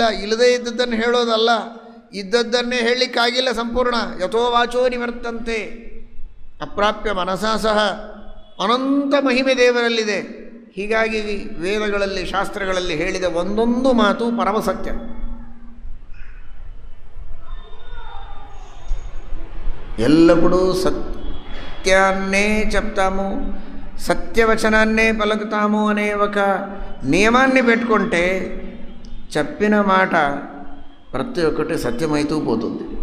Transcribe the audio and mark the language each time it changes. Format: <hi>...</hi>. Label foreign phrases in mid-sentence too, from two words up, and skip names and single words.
<kn>ಇಲ್ಲದೇ ಇದ್ದದ್ದನ್ನು ಹೇಳೋದಲ್ಲ, ಇದ್ದದ್ದನ್ನೇ ಹೇಳಲಿಕ್ಕಾಗಿಲ್ಲ ಸಂಪೂರ್ಣ.</kn> <sa>ಯಥೋ ವಾಚೋ ನಿವರ್ತಂತೆ ಅಪ್ರಾಪ್ಯ ಮನಸಾ ಸಹ.</sa> <kn>ಅನಂತ ಮಹಿಮೆ ದೇವರಲ್ಲಿದೆ. ಹೀಗಾಗಿ ವೇದಗಳಲ್ಲಿ, ಶಾಸ್ತ್ರಗಳಲ್ಲಿ ಹೇಳಿದ ಒಂದೊಂದು ಮಾತು ಪರಮಸತ್ಯ.</kn> <te>ఎల్లప్పుడూ సత్యాన్నే చెప్తాము, సత్యవచనాన్నే పలుకుతాము అనే ఒక నియమాన్ని పెట్టుకుంటే చెప్పిన మాట ప్రతి ఒక్కటి సత్యమైతూ పోతుంది.</te>